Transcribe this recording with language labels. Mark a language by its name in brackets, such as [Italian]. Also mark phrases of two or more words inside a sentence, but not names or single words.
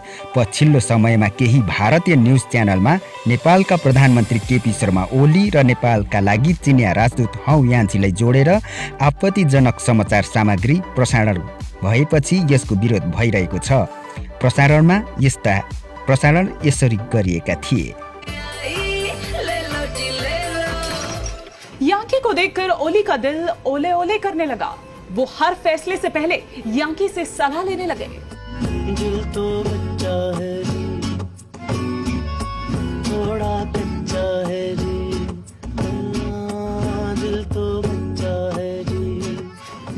[Nepali] पछिल्लो समयमा केही भारतीय न्यूज च्यानलमा नेपालका प्रधानमन्त्री केपी शर्मा ओली र नेपालका लागि चिनिया राजदूत हौ यान्छीलाई जोडेर आपत्तिजनक समाचार सामग्री प्रसारण भएपछि यसको विरोध भइरहेको छ। प्रसारण यसरी गरिएका थिए। [Hindi] यांकी को देखकर ओली का दिल ओले ओले करने लगा। वो हर फैसले से पहले यांकी से सलाह लेने लगे। दिल तो बच्चा है जी, थोड़ा कच्चा है जी, दिल तो बच्चा है जी।